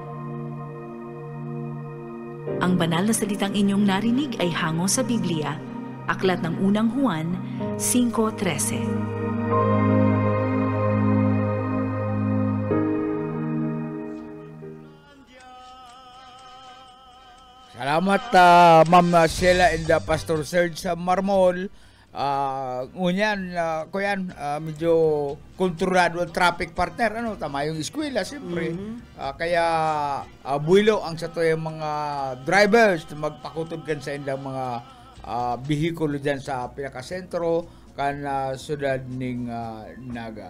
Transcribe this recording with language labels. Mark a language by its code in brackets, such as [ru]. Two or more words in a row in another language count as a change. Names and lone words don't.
[tl] Ang banal na salitang inyong narinig ay hango sa Biblia, aklat ng unang Juan 5:13. Salamat Ma'am Sheila and Pastor Serge sa Marmol. [bik] Ngunyan, kuyan, medyo kontrolado ang traffic, partner, tama yung eskwela, siyempre. Kaya, buwilo ang sa to yung mga drivers na magpakutod kan sa indang mga bihikulo dyan sa pinakasentro kan sudad ning Naga.